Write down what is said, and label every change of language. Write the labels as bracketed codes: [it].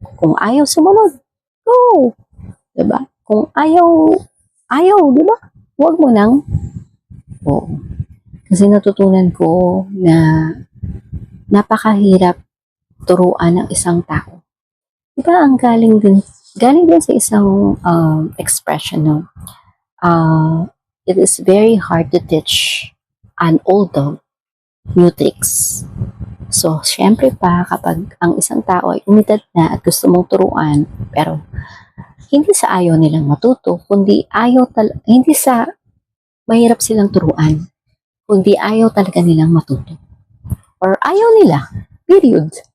[tl] Kung ayaw sumunod, go! Diba? Kung ayaw, diba? Huwag mo nang, oo. Kasi natutunan ko na napakahirap turuan ng isang tao. Diba ang galing din sa isang expression, no? [en] It is very hard to teach an old dog new tricks. [tl] So, syempre pa, kapag ang isang tao ay umidad na at gusto mong turuan, pero hindi sa ayaw nilang matuto, kundi hindi sa mahirap silang turuan, kundi ayaw talaga nilang matuto. Or ayaw nila. Period.